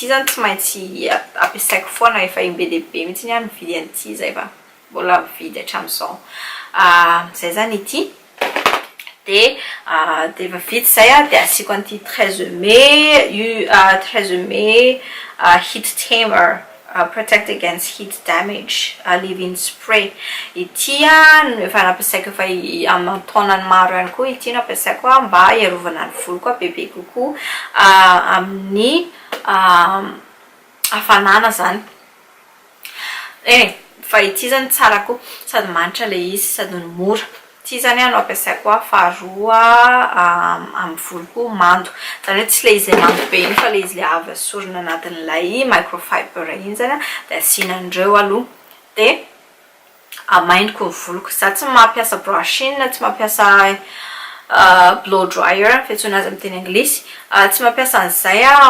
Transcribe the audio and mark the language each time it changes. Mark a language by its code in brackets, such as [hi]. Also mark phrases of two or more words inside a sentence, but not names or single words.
[mg] zany tsy maintsy ampiasaiko foana efa iny be de be mihitsy ny mividy an'ity zay fa mbola mividy hatramin'izao zay zany ity de efa vita zay de asiko an'ity 13 mai [en] heat tamer protect against heat damage leave-in spray [mg] ity a efa nampiasaiko efa amin'ny taonany maro ihany koa ity no ampiasaiko a mba iarovana ny volo koa bebe kokoa amin'ny hafanana zany fa ity zany tsara koa sady manitra le izy sady ny mora ity zany a no ampiasaiko a faharoa amin'ny voloko mando zany hoe tsy le izy mando be iny fa le izy le avy asorina anatin'ilay microfiber iny zany a de asianandreo aloha de amainiko ny voloko za tsy mampiasa brushing tsy mampiasa [en] blow dryer [mg] fiantsoana azy amin'ny teny anglisy tsy mampiasa an'izay